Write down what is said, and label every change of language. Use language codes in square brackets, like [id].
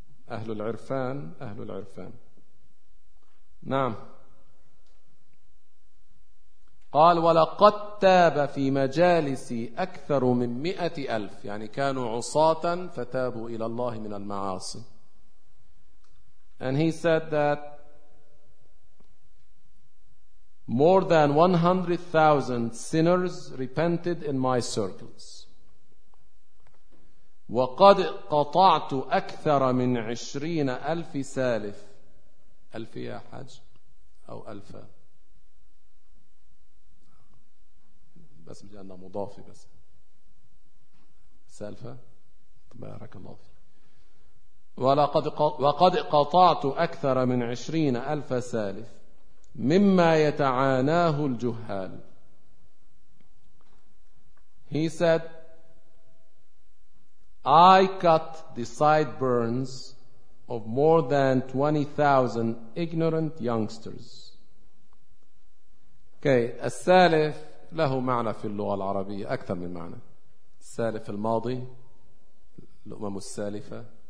[ar] أهل العرفان أهل العرفان. نعم. قال ولقد تاب في مجالسي أكثر من 100,000, يعني كانوا عصاة فتابوا إلى الله من المعاصي. [en] And he said that more than 100,000 sinners repented in my circles. [ar] وَقَدْ قَطَعْتُ أَكْثَرَ مِنْ 20,000 سَالِفٍ. ألفية حج أو ألفة، بس لأنها مضافة، بس سالفة. تبارك الله فيك. وقد قطعت أكثر من 20,000 سالف مما يتعاناه الجهال. [en] He said, I cut the sideburns of more than 20,000 ignorant youngsters. [ar] Okay, السالف له معنى في اللغة العربية أكثر من معنى. السالف الماضي، الأمم السالفة.